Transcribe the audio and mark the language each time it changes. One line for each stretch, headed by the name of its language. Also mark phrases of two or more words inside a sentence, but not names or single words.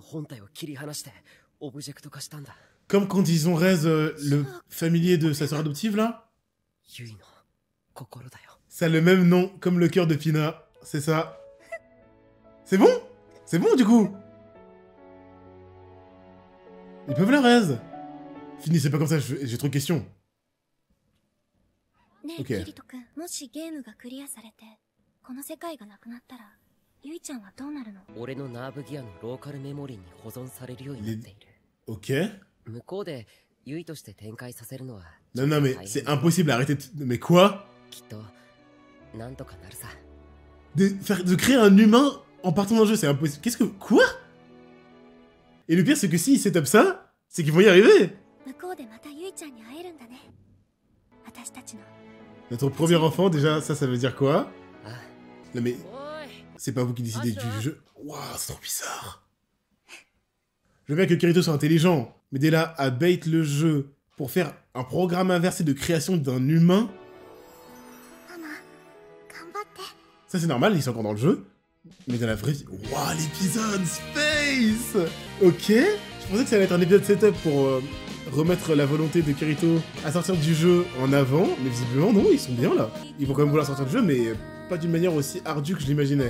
French: Comme quand ils ont raise le familier de sa sœur adoptive là. Ça a le même nom comme le cœur de Pina. C'est ça. C'est bon? C'est bon du coup? Ils peuvent la raise. Finissez pas comme ça, j'ai trop de questions. Ok.
Japanese: もしゲームがクリアされてこの世界がなくなったらユイちゃんはどうなるの？俺のナーブギアのローカルメモリーに保存されるようになっている。
French: Ok.
Japanese: 向こうでユイとして展開させるのは
French: Non, non, mais c'est impossible, arrêtez de... Mais quoi?
Japanese: きっとなんとかなるさ。
French: De créer un humain en partant d'un jeu, c'est impossible. Qu'est-ce que... Quoi? Et le pire, c'est que s'ils set-up ça, c'est qu'ils vont y arriver.
Japanese: 向こうでまたユイちゃんに会えるんだね。私たちの
French: Notre premier enfant, déjà, ça veut dire quoi? あ、 Non mais,
Japanese: おい。
French: c'est pas vous qui décidez du jeu. Waouh, c'est trop bizarre. Je veux bien que Kirito soit intelligent, mais dès là, à bait le jeu pour faire un programme inversé de création d'un humain,
Japanese: ママ、頑張って。
French: ça c'est normal, ils sont encore dans le jeu. Mais dans la vraie vie... Waouh, l'épisode Space. Ok. Je pensais que ça allait être un épisode setup pour remettre la volonté de Kirito à sortir du jeu en avant, mais visiblement non, ils sont bien là. Ils vont quand même vouloir sortir du jeu, mais pas d'une manière aussi ardue que je l'imaginais.